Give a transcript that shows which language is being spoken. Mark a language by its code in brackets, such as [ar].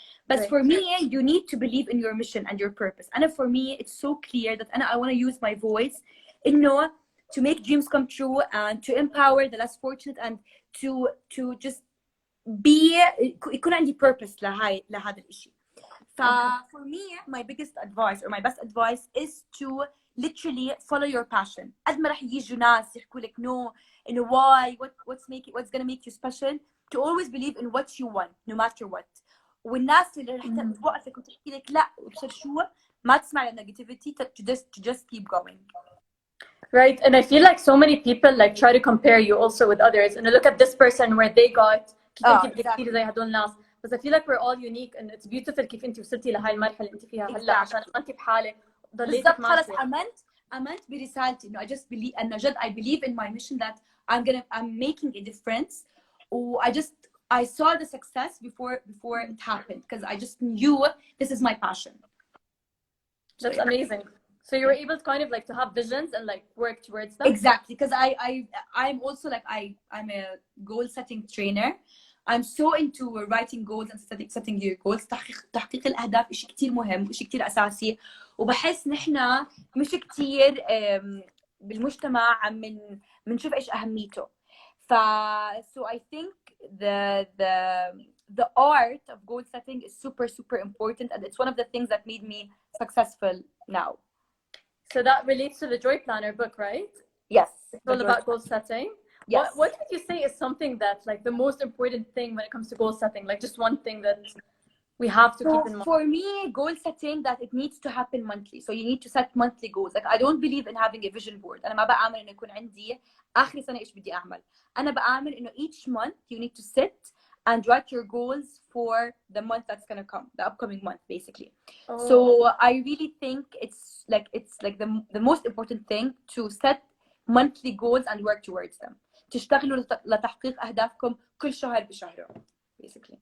[en] But for me you need to believe in your mission and your purpose. [ar] أنا [en] for me it's so clear that I want to use my voice [ar] إنه [en] to make dreams come true and to empower the less fortunate and to just [ar] يكون عندي [en] purpose [ar] لهذا الإشي. [en] For me my biggest advice or my best advice is to literally follow your passion. [ar] قد ما رح يجوا ناس يحكوا لك [en] no [ar] إنه [en] what's gonna make you special, to always believe in what you want no matter what. [ar] والناس اللي رح توقفك وتحكي لك لا وبصير شو، ما تسمع للنيجاتيفيتي، [en] to just keep going. Right, and I feel like so many people like try to compare you also with others and look at this person where they got [ar] كيف زي هدول الناس. بس [en] I feel like we're all unique and it's beautiful [ar] كيف انت وصلتي لهاي المرحله اللي انت فيها هلا عشان انت بحالك ضليتي خلص امنت برسالتي انه [en] I just believe [ar] انه جد [en] I believe in my mission that I'm making a difference. I saw the success before it happened because I just knew this is my passion. That's amazing. So you were able to kind of like to have visions and like work towards them. Exactly, because I'm also like I'm a goal setting trainer. I'm so into writing goals and setting your goals. [ar] تحقيق الأهداف إشي كتير مهم وإشي كتير أساسي، وبحس نحنا مش كتير بالمجتمع عم منشوف إيش أهميته. [en] So I think the art of goal setting is super important, and it's one of the things that made me successful now. So that relates to the Joy Planner book, right? Yes, It's the all goal. about goal setting. Yes. What would you say is something that like the most important thing when it comes to goal setting? Like just one thing that we have to keep in mind. For me, goal setting that it needs to happen monthly. So you need to set monthly goals. Like I don't believe in having a vision board. [ar] أنا ما بآمن إنه يكون عندي آخر سنة إيش بدي أعمل. أنا بآمن إنه [en] each month you need to sit and write your goals for the month that's gonna come, the upcoming month, basically. Oh. So I really think it's like the most important thing to set monthly goals and work towards them. [ar] تشتغلوا لتحقيق أهدافكم كل شهر بشهره. [en] Basically.